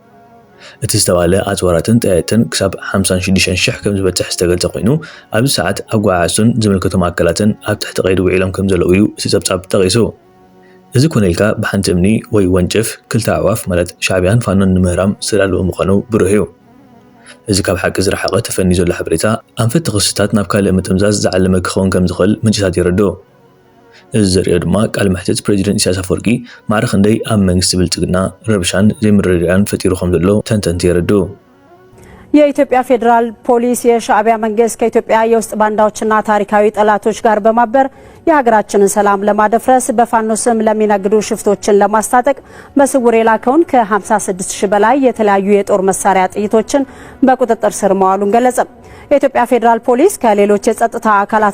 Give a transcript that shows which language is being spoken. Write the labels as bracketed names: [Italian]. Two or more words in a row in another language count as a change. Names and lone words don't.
[Tigrinya] እቲ ዝተባለ ኣፅዋራትን ጠያየትን ክሳብ 56,000 ከም ዝበፅሕ ዝተገልጸ ኮይኑ ኣብዚ ሰዓት ኣጓዓዕዙን ዝምልከቶም ኣካላትን ኣብ ትሕቲ ቀይዲ ውዒሎም ከም ዘለዉ እዩ እቲ ጸብጻብ ተጠቒሱ እዚ ኮነልካ ብሓንቲ እምኒ ወይ ወንጭፍ ክልተ ኣዕዋፍ ማለት ሻዕብያን ፋኖን ንምህራም ዝተዳለወ ምዃኑ ብሩህ እዩ እዚ ካብ ሓቂ ዝረሓቐ ተፈኒ ዘሎ ሓበሬታ ኣንፈት ክስታት ናብ ካልእ ምጥምዛዝ ዝዓለመ ክኸውን ከም ዝኽእል ምንጭታት ይረድኡ እዚ ዘርእዮ ድማ ቃል መሕተት ፕሬዚደንት ኢሳያስ አፈወርቂ ማዕረኽ እንደይ ኣብ መንግስቲ ብልጽግና ረብሻን ዘይምርድዳን ፈጢሩ ከም ዘሎ ተንተንቲ ይረድኡ [Amharic] የኢትዮጵያ ፌዴራል ፖሊስ የሻዕቢያ መንግስት ከኢትዮጵያ የውስጥ ባንዳዎችና ታሪካዊ ጠላቶች ጋር በማበር የሀገራችንን ሰላም ለማደፍረስ በፋኖ ስም ለሚነግዱ ሽፍቶችን ለማስታጠቅ በስውር የላከውን ከ56000 በላይ የተለያዩ የጦር መሳሪያ ጥይቶችን በቁጥጥር ስር መዋሉን ገለጸ። የኢትዮጵያ ፌዴራል ፖሊስ ከሌሎች የጸጥታ አካላት